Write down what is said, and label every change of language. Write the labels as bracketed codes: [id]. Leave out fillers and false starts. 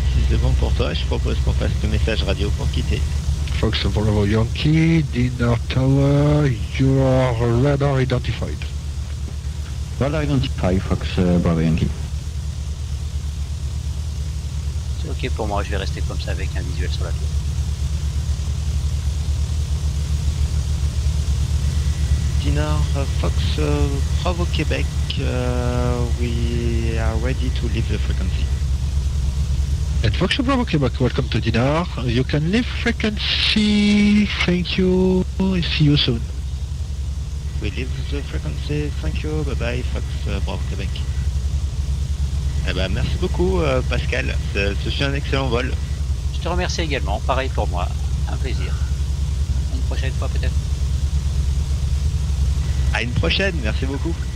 [fr] C'est bon pour toi, je propose qu'on fasse le message radio pour quitter. [en] Fox Bravo Yankee, Dinner Tower, your radar identified. Radar identify, Fox Bravo Yankee. [fr] C'est ok pour moi, je vais rester comme ça avec un visuel sur la tour. [en] Dinar, Fox Bravo Québec, we are ready to leave the frequency. And Fox Bravo Quebec, welcome to Dinar. You can leave frequency. Thank you. See you soon. We leave the frequency, thank you, bye bye, Fox Bravo Québec. [fr] Eh ben, merci beaucoup Pascal, ce fut un excellent vol. Je te remercie également, pareil pour moi, un plaisir. Une prochaine fois peut-être. À une prochaine, merci beaucoup.